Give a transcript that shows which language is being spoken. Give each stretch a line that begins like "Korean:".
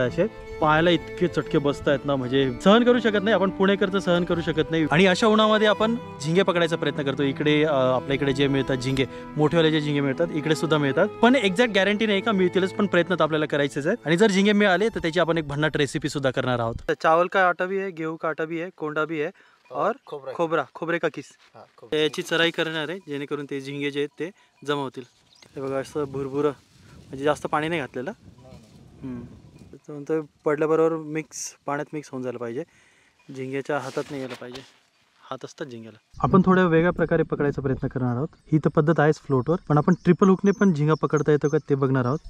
Marathi: असे पायाला इतके चटके बसत आहेत ना, म्हणजे सहन करू शकत नाही आपण. पुणेकर तर सहन करू शकत नाही. आणि अशा उन्हामध्ये आपण झिंगे पकडायचा प्रयत्न करतो. इकडे आपल्या इकडे जे मिळतात झिंगे, मोठेवाले जे झिंगे मिळतात, इकडे सुद्धा मिळतात. पण एक्झॅक्ट गॅरंटी नाही का मिळतीलच, पण प्रयत्न तर आपल्याला करायचेच आहे. आणि जर झिंगे मिळाले तर त्याची आपण एक भन्नाट रेसिपी सुद्धा करणार आहोत.
Hindi: चावल का आटा भी है, गेहूं का आटा भी है, कोंडा भी है, और खोबरे का किस.
Marathi: याची चराई करणार आहे, जेणेकरून ते झिंगे जे आहेत ते जमा होतील. हे बघा असं भुरभुरं, म्हणजे जास्त पाणी नाही घातलेलं. त्याच्यानंतर पडल्याबरोबर पाण्यात मिक्स होऊन जायला पाहिजे. झिंग्याच्या हातात नाही यायला पाहिजे. हात असतात झिंग्याला. आपण थोड्या वेगळ्या प्रकारे पकडायचा प्रयत्न करणार आहोत. ही तर पद्धत आहेच फ्लोटवर, पण आपण ट्रिपल हुकने पण झिंगा पकडता येतो का ते बघणार आहोत.